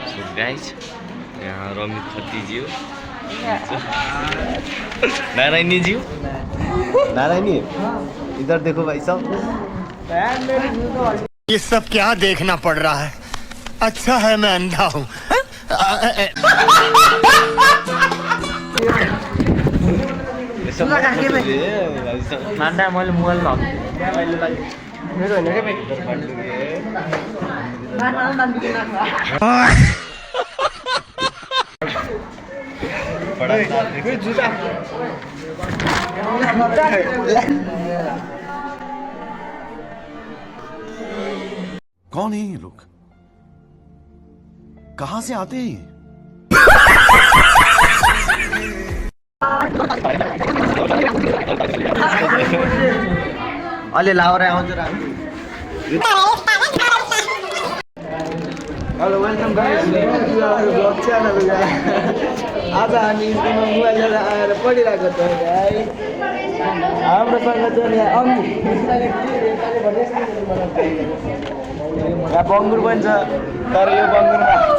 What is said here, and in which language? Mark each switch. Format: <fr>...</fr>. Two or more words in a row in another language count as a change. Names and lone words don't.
<ne>गाइस यहाँ रमित खत्रीज्यू नारायणी जी</ne> <hi>नारायणी इधर देखो भाई साहब ये सब क्या देखना पड़ रहा है अच्छा है मैं अंधा हूँ</hi> <ne>मान्दा मैले मोबाइल</ne> <hi>कौन है ये लोग कहां से आते हैं ये</hi> <ne>अलि लाउरा आउँछ र</ne> <en>hello welcome guys vlog channel</en> <ne>आज हामी स्कुलमा मोबाइल लिएर आएर पढिरहेको छौँ गाइस हाम्रोसँग चाहिँ यहाँ यहाँ बङ्गुर पनि छ तर यो बङ्गुरमा</ne>